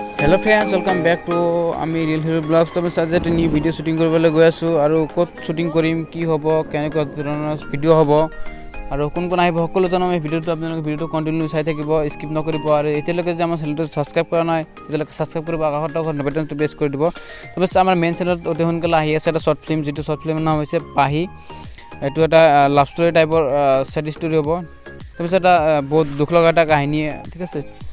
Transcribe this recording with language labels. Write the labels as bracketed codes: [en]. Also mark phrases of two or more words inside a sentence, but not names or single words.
[en] hello friends welcome back to [as] आमी रियल हिरो ब्लॉग्स [hi] तो मैं आज एक न्यू भिडिओ शूटिंग [as] কৰিবলৈ গৈ আছো আৰু কত শूटिंग কৰিম কি হ'ব কেনেকুৱা ধৰণৰ ভিডিও হ'ব আৰু কোন কোন আহিব সকলো জানো এই ভিডিওটো আপোনালোকে ভিডিওটো কন্টিনিউ চাই থাকিব স্কিপ নকৰিব আৰু এতিয়ালৈকে যে আমাৰ চেনেলটো সাবস্ক্ৰাইব কৰা নাই তেতিয়ালৈকে সাবস্ক্ৰাইব কৰিব আগাহটো বাটনটো প্ৰেছ কৰি দিব তো বস আমাৰ [en] main channel [as] অতি সোনকালে আহি আছে এটা [en] short film [as] যেটো শৰ্ট ফিল্মৰ নাম হৈছে পাহি এটো এটা [en] love story [as] টাইপৰ [en] sad story [as] হ'ব তো বস এটা বহুত দুখ লগা এটা কাহিনী ঠিক আছে